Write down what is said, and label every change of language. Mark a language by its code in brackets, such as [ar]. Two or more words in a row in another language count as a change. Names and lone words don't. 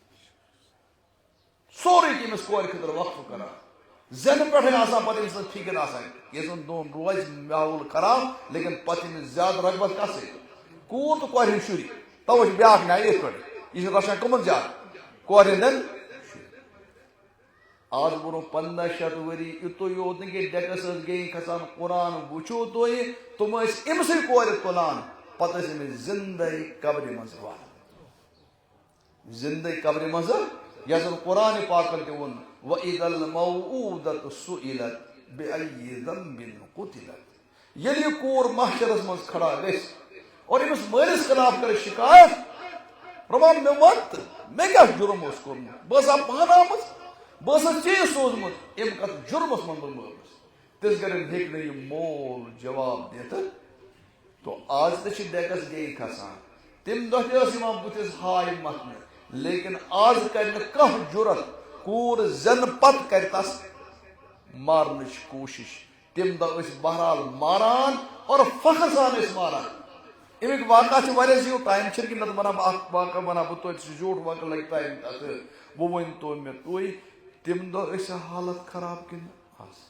[ks] سورُے چھِ أمِس کورِ خٲطرٕ وقفہٕ کران زینہٕ پٮ۪ٹھے آسان پتہٕ أمِس فِکر آسان کینٛژن دۄہن روزِ ماحول خراب لیکن پتہٕ أمِس زیادٕ رغبت کتھ سۭتۍ کوٗر تہٕ کورِ ہٕنٛدۍ شُرۍ توے چھِ بیاکھ ناو یِتھ پٲٹھۍ یہِ چھِ رچھان کٕمن زیادٕ کورِ ہٕنٛدٮ۪ن آز برونٛہہ 1500 ؤری یِتُے یوت نہٕ کینٛہہ ڈٮ۪کس ٲس گیٚنۍ کھسان قرآن وٕچھو تُہۍ تِم ٲسۍ أمسٕے کورِ تُلان پتہٕ ٲسۍ أمِس زندے قبرِ منٛز زندے قبرِ منٛز یتھ زن قرآنِ پاکن تہِ ووٚن [ar] وَإِذَا الْمَوْءُودَةُ سُئِلَتْ بِأَيِّ ذَنبٍ قُتِلَتْ [ks] ییٚلہِ یہِ کوٗر محشرس منٛز کھڑا گژھِ اور أمِس مٲلِس خلاف کرِ شِکایت رۄبا مےٚ وَن تہٕ مےٚ کیٛاہ جُرم اوس کوٚرمُت بہٕ ٲسا پانہٕ آمٕژ بہٕ ٲسس ژےٚ سوٗزمُت اَمہِ کتھ جُرمس منٛز بہٕ مٲلٕس تِژھ گرٮ۪ن ہیٚکہِ نہٕ یہِ مول جواب دِتھ تو آز تہِ چھِ ڈٮ۪کس گیٚنۍ کھسان تمہِ دۄہ تہِ ٲس یِوان بُتھِس ہاے متھنہٕ لیکن آز کرِ نہٕ کانٛہہ جُرت کوٗر زینہٕ پتہٕ کرِ تس مارنٕچ کوٗشش تمہِ دۄہ ٲسۍ بہرحال ماران اور فخر سان ٲسۍ ماران امیُک واقعہ چھُ واریاہ زیوٗٹھ ٹایم چھُنہٕ کہِ نتہٕ ونہٕ بہٕ اکھ واقعہ ونہٕ بہٕ توتہِ سُہ زیوٗٹھ واقعہ لگہِ ٹایم تتھ وۄنۍ ؤنۍتو مےٚ تُہۍ تمہِ دۄہ ٲسیا حالت خراب کِنہٕ